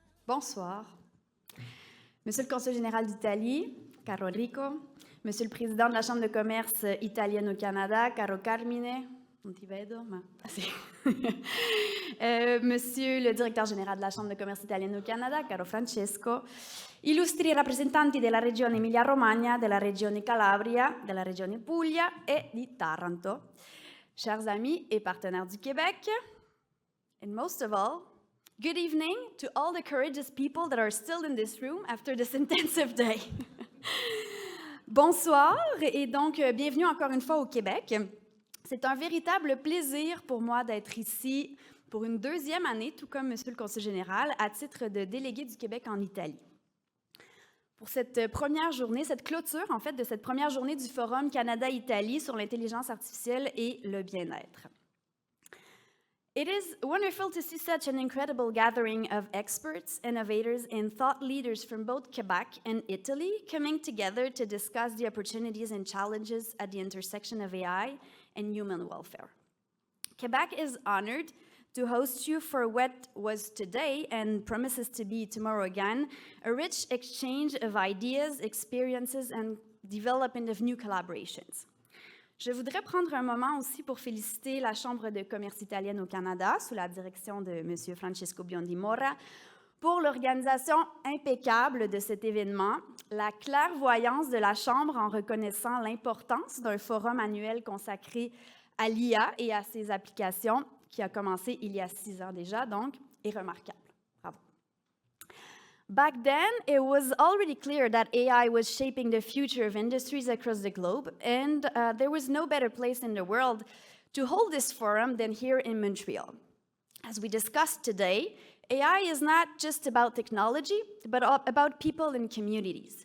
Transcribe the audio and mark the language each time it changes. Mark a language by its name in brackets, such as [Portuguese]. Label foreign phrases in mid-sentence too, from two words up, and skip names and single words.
[French] Bonsoir. Monsieur le Consul général d'Italie, caro Enrico, Monsieur le Président de la Chambre de commerce italienne au Canada, [Italian] caro Carmine, non ti vedo, ma... Ah, sì. [French] Monsieur le Directeur général de la Chambre de commerce italienne au Canada, [Italian] caro Francesco, illustri rappresentanti della regione Emilia-Romagna, della regione Calabria, della regione Puglia e di Taranto, [French] chers amis et partenaires du Québec, [English] and most of all, good evening to all the courageous people that are still in this room after this intensive day. [French] Bonsoir et donc bienvenue encore une fois au Québec. C'est un véritable plaisir pour moi d'être ici pour une deuxième année, tout comme Monsieur le Consul général, à titre de délégué du Québec en Italie. Pour cette première journée, cette clôture en fait de cette première journée du Forum Canada-Italie sur l'intelligence artificielle et le bien-être. [English] It is wonderful to see such an incredible gathering of experts, innovators, and thought leaders from both Quebec and Italy coming together to discuss the opportunities and challenges at the intersection of AI and human welfare. Quebec is honored to host you for what was today and promises to be tomorrow again, a rich exchange of ideas, experiences, and development of new collaborations. [French] Je voudrais prendre un moment aussi pour féliciter la Chambre de commerce italienne au Canada, sous la direction de M. Francesco Biondi Morra, pour l'organisation impeccable de cet événement, la clairvoyance de la Chambre en reconnaissant l'importance d'un forum annuel consacré à l'IA et à ses applications, qui a commencé il y a 6 ans déjà, donc, est remarquable. Bravo. [English] Back then, it was already clear that AI was shaping the future of industries across the globe, and there was no better place in the world to hold this forum than here in Montreal. As we discussed today, AI is not just about technology, but about people and communities.